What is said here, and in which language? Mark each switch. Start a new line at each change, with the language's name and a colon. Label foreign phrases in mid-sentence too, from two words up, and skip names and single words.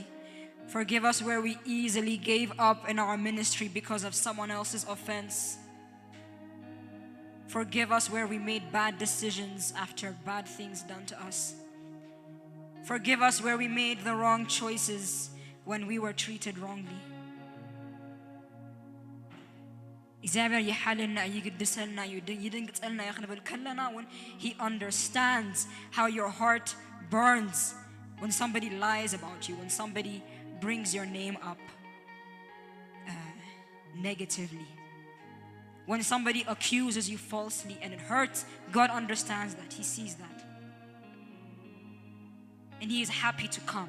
English: Forgive us where we easily gave up in our ministry because of someone else's offense. Forgive us where we made bad decisions after bad things done to us. Forgive us where we made the wrong choices when we were treated wrongly.
Tigrinya: እግዚአብሔር ይሓልና ይግድሰልና ይድንግጸልና ይኽንብል ከለና
English: when he understands how your heart burns when somebody lies about you, when somebody brings your name up negatively, when somebody accuses you falsely and it hurts. God understands that. He sees that. And he is happy to come.